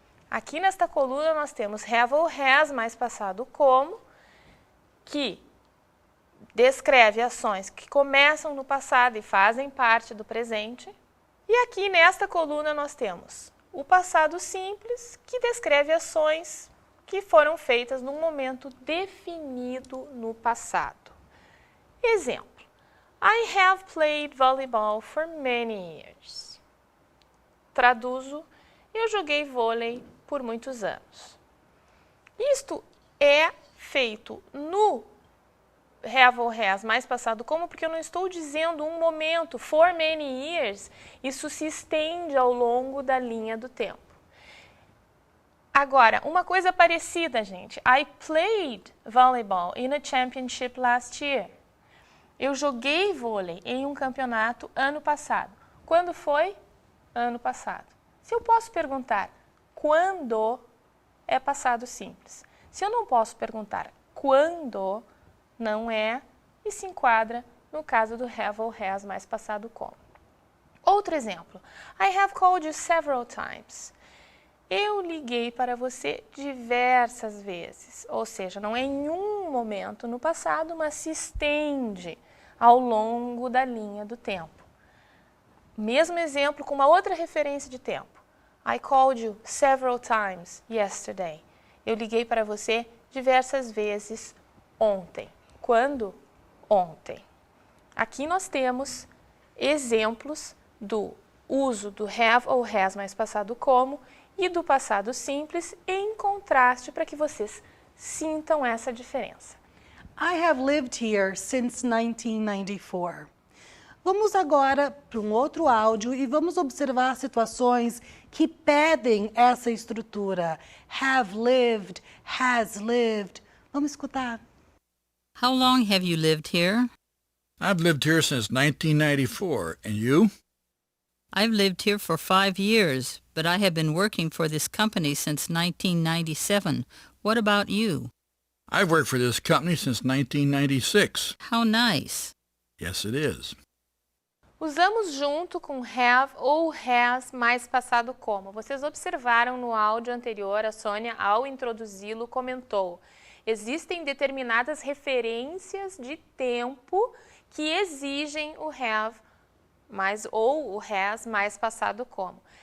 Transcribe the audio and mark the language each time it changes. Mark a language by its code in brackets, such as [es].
[pt] Aqui nesta coluna nós temos have ou has mais passado como, que descreve ações que começam no passado e fazem parte do presente. E aqui nesta coluna nós temos o passado simples, que descreve ações que foram feitas num momento definido no passado. [en] Exemplo: I have played volleyball for many years. [pt] Traduzo: eu joguei vôlei por muitos anos. Isto é feito no have ou has mais passado como, porque eu não estou dizendo um momento, [en] for many years, [pt] isso se estende ao longo da linha do tempo. Agora, uma coisa parecida, gente. [en] I played volleyball in a championship last year. [pt] Eu joguei vôlei em um campeonato ano passado. Quando foi? Ano passado. Se eu posso perguntar quando, é passado simples. Se eu não posso perguntar quando, não é e se enquadra no caso do have ou has mais passado como. Outro exemplo. [en] I have called you several times. [pt] Eu liguei para você diversas vezes. Ou seja, não é em um momento no passado, mas se estende ao longo da linha do tempo. Mesmo exemplo com uma outra referência de tempo. [en] I called you several times yesterday. [pt] Eu liguei para você diversas vezes ontem. Quando? Ontem. Aqui nós temos exemplos do uso do have ou has mais passado como e do passado simples em contraste para que vocês sintam essa diferença. [en] I have lived here since 1994. [pt] Vamos agora para um outro áudio e vamos observar situações que pedem essa estrutura. [en] Have lived, has lived. [pt] Vamos escutar. [en] How long have you lived here? I've lived here since 1994. And you? I've lived here for 5 years, but I have been working for this company since 1997. What about you? I've worked for this company since 1996. How nice. Yes, it is. [pt] Usamos junto com have ou has mais passado como. Vocês observaram no áudio anterior, a Sônia, ao introduzi-lo, comentou: existem determinadas referências de tempo que exigem o have ou o has mais passado como.